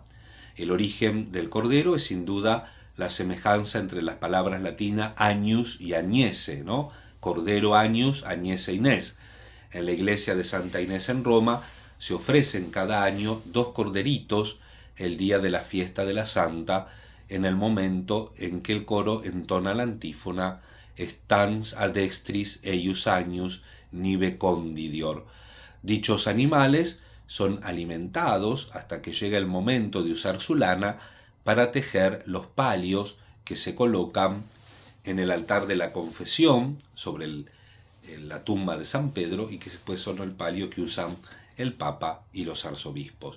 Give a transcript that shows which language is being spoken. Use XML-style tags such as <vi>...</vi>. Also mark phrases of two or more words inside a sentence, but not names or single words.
<es>El origen del cordero es sin duda la semejanza entre las palabras latinas agnus y agnese, ¿no? Cordero agnus, agnese Inés. En la iglesia de Santa Inés en Roma se ofrecen cada año 2 corderitos el día de la fiesta de la Santa, en el momento en que el coro entona la antífona</es> <la>Stans ad dextris eius agnus nive condidior.</la> <es>Dichos animales son alimentados hasta que llega el momento de usar su lana para tejer los palios que se colocan en el altar de la confesión sobre la tumba de San Pedro y que después son el palio que usan el Papa y los arzobispos.</es>